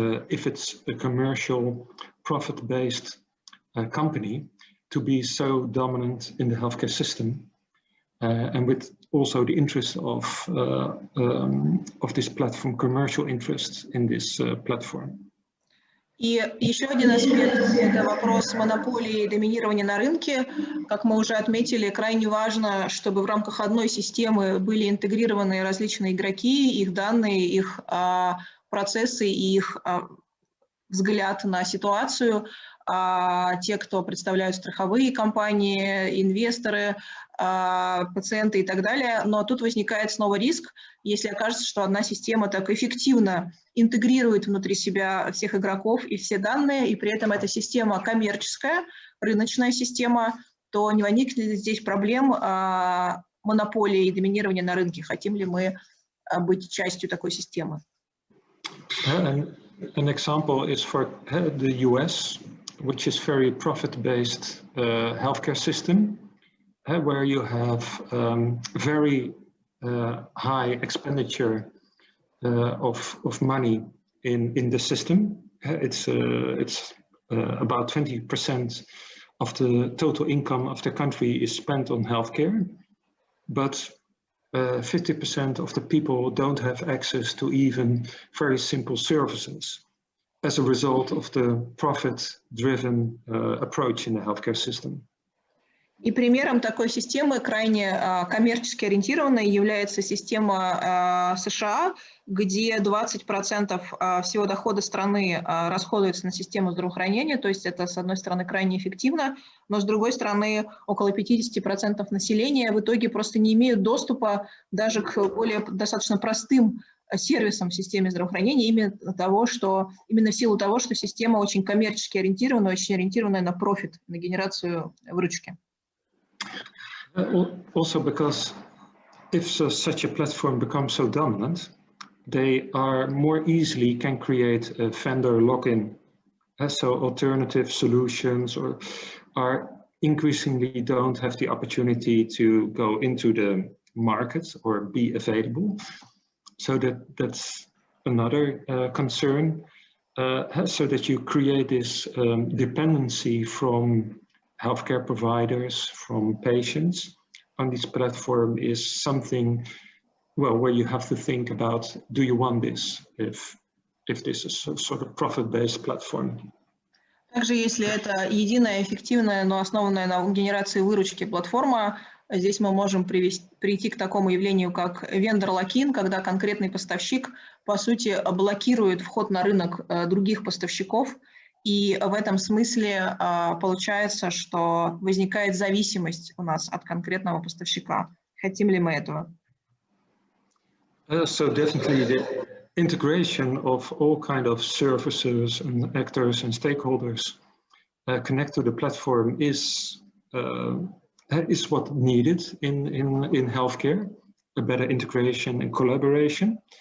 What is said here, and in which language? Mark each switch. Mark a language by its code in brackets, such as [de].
[en] if it's a commercial profit-based company to be so dominant in the healthcare system, and with also the interest of this platform, commercial interests in this platform. [ru] И еще один аспект – это вопрос монополии и доминирования на рынке. Как мы уже отметили, крайне важно, чтобы в рамках одной системы были интегрированы различные игроки, их данные, их процессы и их взгляд на ситуацию. Те, кто представляют страховые компании, инвесторы, пациенты и так далее. Но тут возникает снова риск, если окажется, что одна система так эффективно интегрирует внутри себя всех игроков и все данные, и при этом эта система коммерческая, рыночная система, то не возникнет ли здесь проблем монополии и доминирования на рынке? Хотим ли мы быть частью такой системы? [en] An example is for the US, which is very profit-based healthcare system, where you have very high expenditure of money in the system. It's about 20% of the total income of the country is spent on healthcare, but 50% of the people don't have access to even very simple services as a result of the profit-driven approach in the healthcare system. [ru] И примером такой системы, крайне коммерчески ориентированной, является система США, где 20% всего дохода страны расходуется на систему здравоохранения, то есть это, с одной стороны, крайне эффективно, но с другой стороны, около 50% населения в итоге просто не имеют доступа даже к более достаточно простым сервисам в системе здравоохранения, именно в силу того, что система очень коммерчески ориентирована, очень ориентированная на профит, на генерацию выручки. [en] Also because if such a platform becomes so dominant, they are more easily can create a vendor lock-in. So alternative solutions are increasingly don't have the opportunity to go into the market or be available. So that's another concern. So that you create this dependency from healthcare providers, from patients on this platform is something, well, where you have to think about, do you want this if this is a sort of profit-based platform? [ru] Также, если это единая, эффективная, но основанная на генерации выручки платформа, здесь мы можем прийти к такому явлению, как vendor-lock-in, когда конкретный поставщик, по сути, блокирует вход на рынок других поставщиков. И в этом смысле получается, что возникает зависимость у нас от конкретного поставщика. Хотим ли мы этого? [en] So definitely the integration of all kind of services and actors and stakeholders connect to the platform is what needed in healthcare, a better integration and collaboration.